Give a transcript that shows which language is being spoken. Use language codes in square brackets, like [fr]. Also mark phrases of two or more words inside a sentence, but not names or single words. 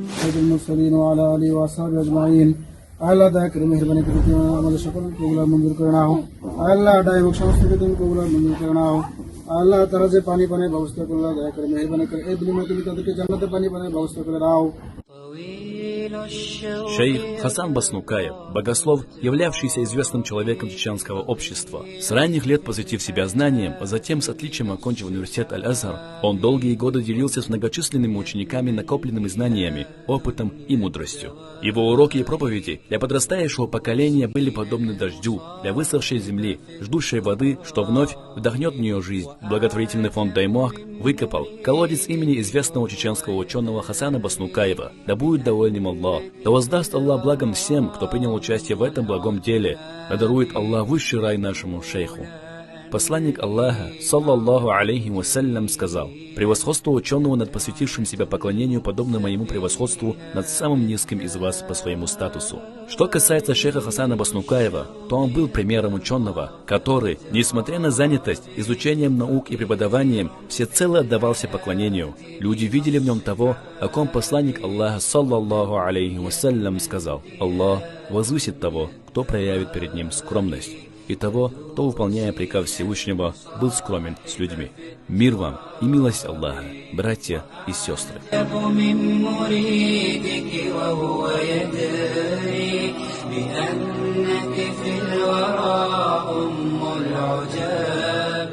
[ar] سيد المرسلين وعلى آله وأصحابه أجمعين [bn] আল্লাহ দয়া করে মেহেরবানি করে তুমি আমাদের সকল কবুল মঞ্জুর করে নাও আল্লাহ ডাইমক সমস্ত তুমি কবুল মঞ্জুর করে নাও আল্লাহ তারা যে পানি পানির ব্যবস্থা করলো দয়া করে মেহেরবানি করে এই বিনিময়ে তুমি তাদেরকে জান্নাতে পানি পানির ব্যবস্থা করে দাও. [ru] Шейх Хасан Баснукаев, богослов, являвшийся известным человеком чеченского общества. С ранних лет посвятив себя знаниям, а затем с отличием окончив университет Аль-Азхар, он долгие годы делился с многочисленными учениками накопленными знаниями, опытом и мудростью. Его уроки и проповеди для подрастающего поколения были подобны дождю, для высохшей земли, ждущей воды, что вновь вдохнет в нее жизнь. Благотворительный фонд Даймуак выкопал колодец имени известного чеченского ученого Хасана Баснукаева. Да будет доволен Аллах, да воздаст Аллах благом всем, кто принял участие в этом благом деле, да дарует Аллах высший рай нашему шейху. Посланник Аллаха, [ar] صلى الله عليه وسلم, [ru] сказал: «Превосходство ученого над посвятившим себя поклонению подобно моему превосходству над самым низким из вас по своему статусу». Что касается шейха Хасана Баснукаева, то он был примером ученого, который, несмотря на занятость изучением наук и преподаванием, всецело отдавался поклонению. Люди видели в нем того, о ком посланник Аллаха, [ar] صلى الله عليه وسلم, [ru] сказал: «Аллах возвысит того, кто проявит перед ним скромность, и того, кто, выполняя приказ Всевышнего, был скромен с людьми». Мир вам и милость Аллаха, братья и сестры. [ar] بأنك في الورى أم العجاب